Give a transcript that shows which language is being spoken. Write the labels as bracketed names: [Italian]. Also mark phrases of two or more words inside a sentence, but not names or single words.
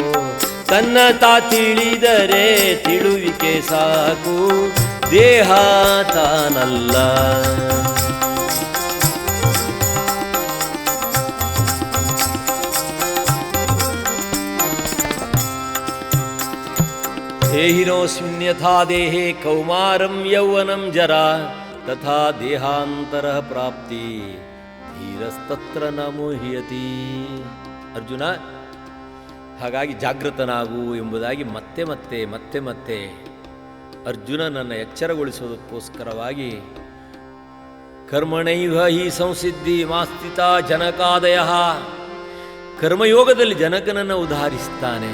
[Kannada] ತನ್ನ ತಿಳಿದರೆ ತಿಳುವಿಕೆ ಸಾಕು, ದೇಹ ತಾನಲ್ಲ. [Sanskrit] ದೇಹಿನೋಸ್ಮಿನ್ಯಥಾ ದೇಹೇ ಕೌಮಾರಂ ಯೌವನಂ ಜರಾ ತಥಾ ದೇಹಾಂತರ ಪ್ರಾಪ್ತಿ ಧೀರಸ್ತತ್ರ ನ ಮುಹ್ಯತಿ. [Kannada] ಅರ್ಜುನ, ಹಾಗಾಗಿ ಜಾಗೃತನಾಗು ಎಂಬುದಾಗಿ ಮತ್ತೆ ಮತ್ತೆ ಮತ್ತೆ ಮತ್ತೆ ಅರ್ಜುನನನ್ನು ಎಚ್ಚರಗೊಳಿಸೋದಕ್ಕೋಸ್ಕರವಾಗಿ [Sanskrit] ಕರ್ಮಣೈವ ಹಿ ಸಂಸಿದ್ಧಿ ಮಾಸ್ಥಿತ ಜನಕಾದಯ, [Kannada] ಕರ್ಮಯೋಗದಲ್ಲಿ ಜನಕನನ್ನು ಉದಾಹರಿಸ್ತಾನೆ.